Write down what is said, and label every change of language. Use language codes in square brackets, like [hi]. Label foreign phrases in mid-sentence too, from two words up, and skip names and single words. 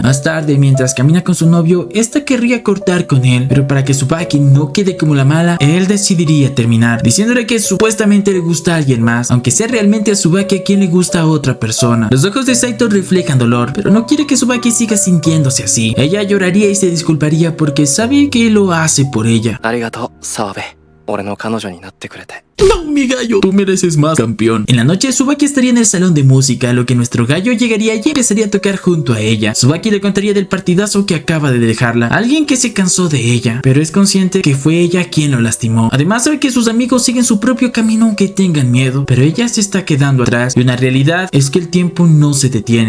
[es] Más tarde, mientras camina con su novio, esta querría cortar con él, pero para que Tsubaki no quede como la mala, él decidiría terminar, diciéndole que supuestamente le gusta a alguien más, aunque sea realmente a Tsubaki a quien le gusta a otra persona. Los ojos de Saito reflejan dolor, pero no quiere que Tsubaki siga sintiéndose así. Ella lloraría y se disculparía porque sabe que lo hace por ella. [ja] ありがとう、澤部。俺の彼女になってくれて。 [es] No, mi gallo, tú mereces más, campeón. En la noche, Tsubaki estaría en el salón de música, a lo que nuestro gallo llegaría y empezaría a tocar junto a ella. Tsubaki le contaría del partidazo que acaba de dejarla, alguien que se cansó de ella, pero es consciente que fue ella quien lo lastimó. Además, sabe que sus amigos siguen su propio camino aunque tengan miedo, pero ella se está quedando atrás, y una realidad es que el tiempo no se detiene.